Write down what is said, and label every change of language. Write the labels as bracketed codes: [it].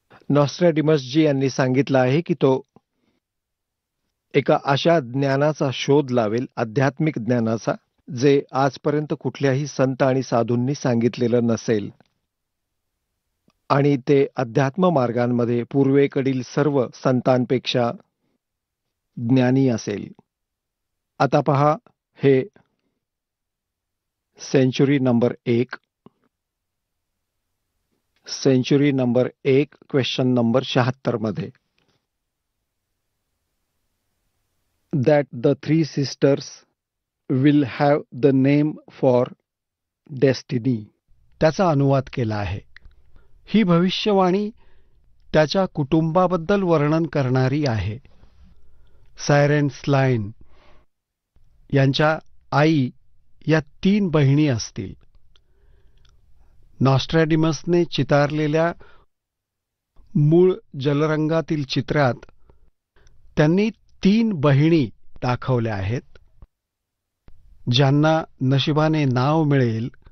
[mr] नॉस्ट्रॅडिमसजी यांनी सांगितलं आहे की तो एका अशा ज्ञानाचा शोध लावेल, आध्यात्मिक ज्ञानाचा, जे आजपर्यंत कुठल्याही संत आणि साधूंनी सांगितलेलं नसेल आणि ते अध्यात्म मार्गांमध्ये पूर्वेकडील सर्व संतांपेक्षा ज्ञानी असेल. आता पहा, हे century number 1, century number 1 question number 76 मध्ये. [en] That the three sisters will have the name for destiny. [mr] त्याचा अनुवाद केला आहे. ही भविष्यवाणी त्याच्या कुटुंबाबद्दल वर्णन करणारी आहे. सायरेन स्लाइन यांच्या आई या 3 बहिणी असतील. नॉस्ट्रॅडिमसने चितारलेल्या मूळ जलरंगातील चित्रात त्यांनी 3 बहिणी दाखवल्या आहेत, ज्यांना नशिबाने नाव मिळेल.